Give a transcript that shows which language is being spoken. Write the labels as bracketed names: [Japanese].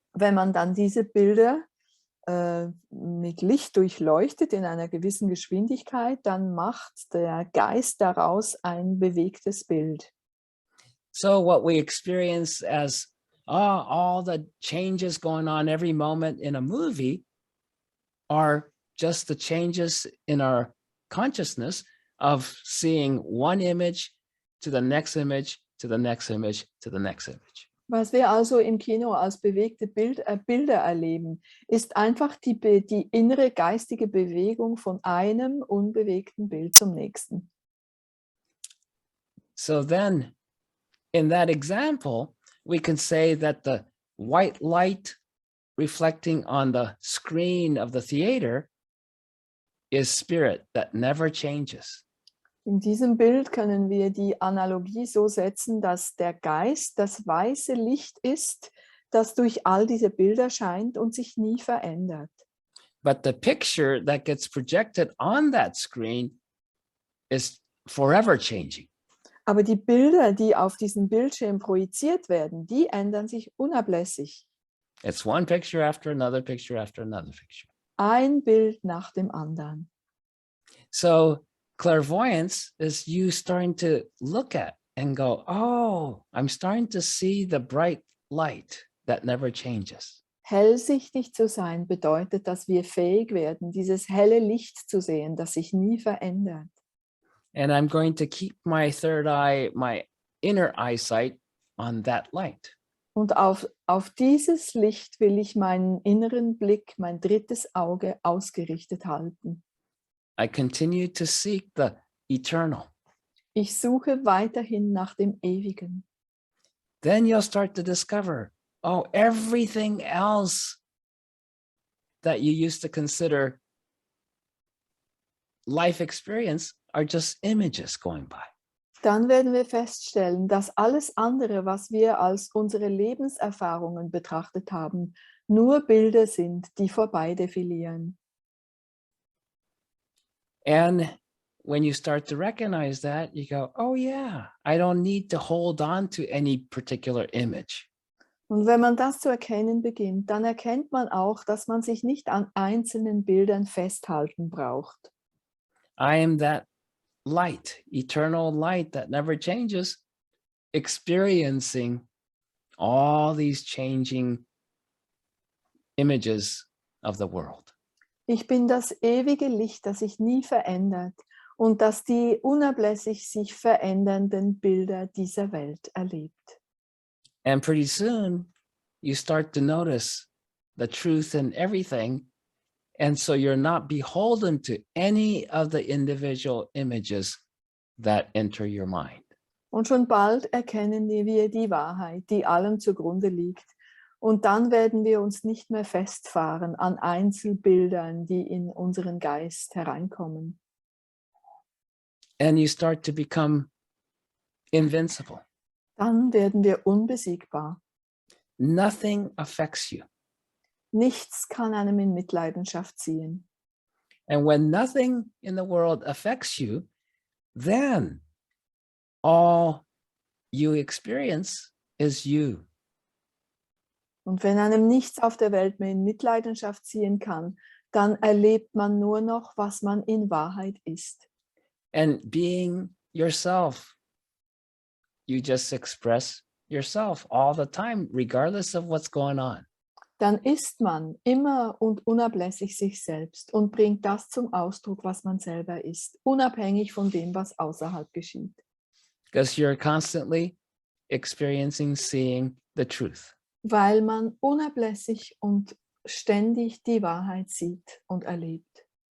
[German] Wenn man dann diese Bilder mit Licht durchleuchtet in einer gewissen Geschwindigkeit, dann macht der Geist daraus ein bewegtes Bild. [English] So what we experience as all the changes going on every moment in a movie are just the changes in our consciousness of seeing one image to the next image, to the next image, to the next image. [German] Was wir also im Kino als bewegte Bilder erleben, ist einfach die innere geistige Bewegung von einem unbewegten Bild zum nächsten. [English] So then, in that example, we can say that the white light reflecting on the screen of the theater is spirit that never changes. [German] In diesem Bild können wir die Analogie so setzen, dass der Geist das weiße Licht ist, das durch all diese Bilder scheint und sich nie verändert. [English] But the picture that gets projected on that screen is forever changing. [German] Aber die Bilder, die auf diesen Bildschirm projiziert werden, die ändern sich unablässig. [English] It's one picture after another picture after another picture. [German] Ein Bild nach dem anderen. [English] So clairvoyance is you starting to look at and go, oh, I'm starting to see the bright light that never changes. [German] Hellsichtig zu sein bedeutet, dass wir fähig werden, dieses helle Licht zu sehen, das sich nie verändert. [English] And I'm going to keep my third eye, my inner eyesight on that light. [German] Und auf dieses Licht will ich meinen inneren Blick, mein drittes Auge ausgerichtet halten. [English] I continue to seek the eternal. [German] Ich suche weiterhin nach dem Ewigen. [English] Then you'll start to discover, oh, everything else that you used to consider life experience are just images going by. [German] Dann werden wir feststellen, dass alles andere, was wir als unsere Lebenserfahrungen betrachtet haben, nur Bilder sind, die vorbei defilieren. [English] And when you start to recognize that, you go, oh yeah, I don't need to hold on to any particular image. [German] Und wenn man das zu erkennen beginnt, dann erkennt man auch, dass man sich nicht an einzelnen Bildern festhalten braucht. [English] I am that light, eternal light that never changes, experiencing all these changing images of the world. [German] Ich bin das ewige Licht, das sich nie verändert und das die unablässig sich verändernden Bilder dieser Welt erlebt. [English] And pretty soon, you start to notice the truth in everything. And so you're not beholden to any of the individual images that enter your mind. [German] Und schon bald erkennen wir die Wahrheit, die allem zugrunde liegt. Und dann werden wir uns nicht mehr festfahren an Einzelbildern, die in unseren Geist hereinkommen. [English] And you start to become invincible. [German] Dann werden wir unbesiegbar. [English] Nothing affects you. [German] Nichts kann einem in Mitleidenschaft ziehen. [English] And when nothing in the world affects you, then all you experience is you. [German] Und wenn einem nichts auf der Welt mehr in Mitleidenschaft ziehen kann, dann erlebt man nur noch, was man in Wahrheit ist. [English] And being yourself, you just express yourself all the time, regardless of what's going on. [German] Dann ist man immer und unablässig sich selbst und bringt das zum Ausdruck, was man selber ist, unabhängig von dem, was außerhalb geschieht. [English] Because you're constantly experiencing, seeing the truth. [German] Weil man unablässig und ständig die Wahrheit sieht und erlebt.